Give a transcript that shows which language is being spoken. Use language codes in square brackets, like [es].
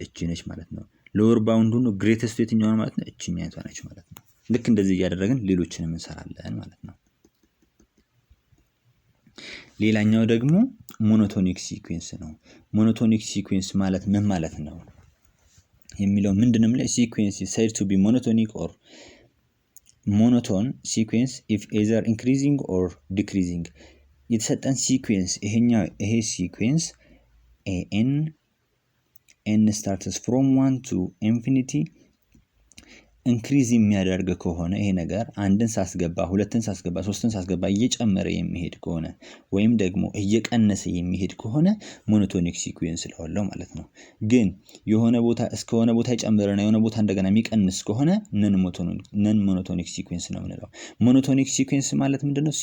[am] እቺ ነች ማለት ነው። ሎወር ባውንድ ሆኖ ግሬተስቱ የትኛው ነው ማለት ነው? እቺኛቷ ነች ማለት ነው። ልክ እንደዚህ እያደረግን ሌሎችንም እንሰራለን ማለት ነው። ሌላኛው ደግሞ ሞኖቶኒክ ሲኩዌንስ ነው። ሞኖቶኒክ ሲኩዌንስ ማለት ምን ማለት ነው የሚለው ምንድነው? ላይ ሲኩዌንስ [en] is said to be monotonic or monotone sequence if either increasing or decreasing። [am] የተሰጠን ሲኩዌንስ ይሄ ሲኩዌንስ [en] an n starts from 1 to infinity [am] ኢንክሪዝ የሚያደርግ ከሆነ ይሄ ነገር አንድን ሳስገባ ሁለትን ሳስገባ ሶስትን ሳስገባ እየጨመረ የሚሄድ ከሆነ ወይም ደግሞ እየቀነሰ የሚሄድ ከሆነ ሞኖቶኒክ ሲኩዌንስ ስለሆነው ማለት ነው። ግን የሆነ ቦታ እስከሆነ ቦታ ይጨምርና የሆነ ቦታ እንደገና የሚቀንስ ከሆነ ነን ሞኖቶኒክ ሲኩዌንስ ነው የምንለው። ሞኖቶኒክ ሲኩዌንስ ማለት ምንድነው?